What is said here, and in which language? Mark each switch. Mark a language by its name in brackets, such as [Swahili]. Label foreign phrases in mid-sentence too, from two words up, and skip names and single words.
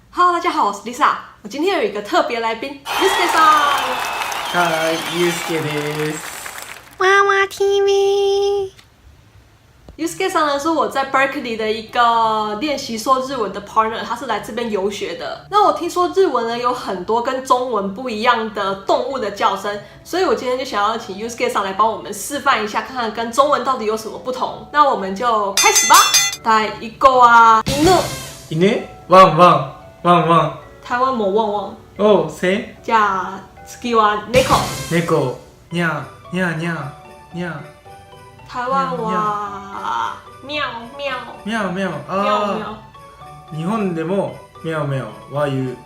[Chinese] Hello， 大家好，我是 Lisa。我今天有一个特别来宾 ，Yusuke さん。 [Japanese] はい、ゆうすけです。 [Chinese] 娃娃 TV。 Yusuke さん呢是我在 Berkeley 的一个练习说日文的 partner， 他是来这边游学的。那我听说日文呢有很多跟中文不一样的动物的叫声，所以我今天就想要请 Yusuke さん来帮我们示范一下，看看跟中文到底有什么不同。那我们就开始吧。 [Japanese] 第一個は犬。犬？ワンワン。ワンワン。台湾もワンワン。おう、せ？じゃあ次は猫。猫。にゃー、にゃーにゃー、にゃー。台湾はミャオミャオ。ミャオミャオ。ミャオミャあー。日本でもミャオミャオは言う。